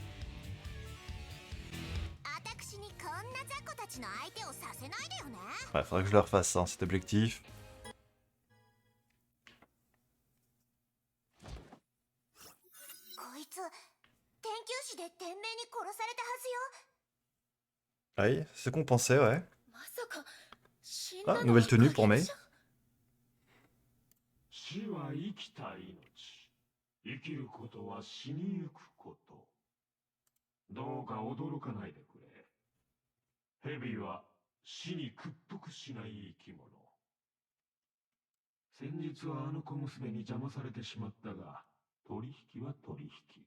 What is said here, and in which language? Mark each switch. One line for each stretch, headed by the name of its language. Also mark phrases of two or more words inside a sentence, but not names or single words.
Japanese: 私にこんな雑魚たちの相手をさせないでよね。
French: Ouais, faudrait que je le refasse, hein, cet objectif.
Japanese: こいつ天球師で天命に殺されたはずよ。
French: Oui, c'est ce qu'on pensait, ouais.
Japanese: まさか死んだの Ah, は
French: nouvelle tenue pour
Japanese: 影 Mei. じゃん。死は生きた命。生きることは死にゆくこと。どうか驚かないでくれ。蛇は死に屈服しない生き物。先日はあの小娘に邪魔されてしまったが、取引は取引。